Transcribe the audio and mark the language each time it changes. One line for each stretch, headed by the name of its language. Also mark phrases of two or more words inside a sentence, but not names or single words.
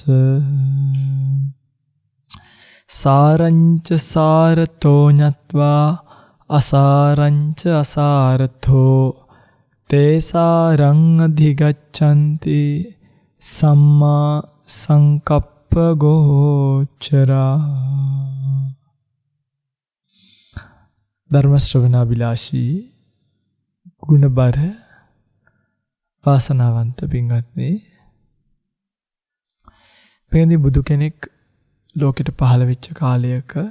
Pali: සාරංච සාරතෝ ඤත්වා අසාරංච අසාරතෝ තේසාරං අධිගච්ඡanti සම්මා සංකප්ප ගෝචරා.
Sinhala: ධර්ම ශ්‍රවණාබිලාෂී ගුණබර වාසනාවන්ත පින්වත්නි, මේ බුදු කෙනෙක් ලෝකෙට පහළ වෙච්ච කාලයක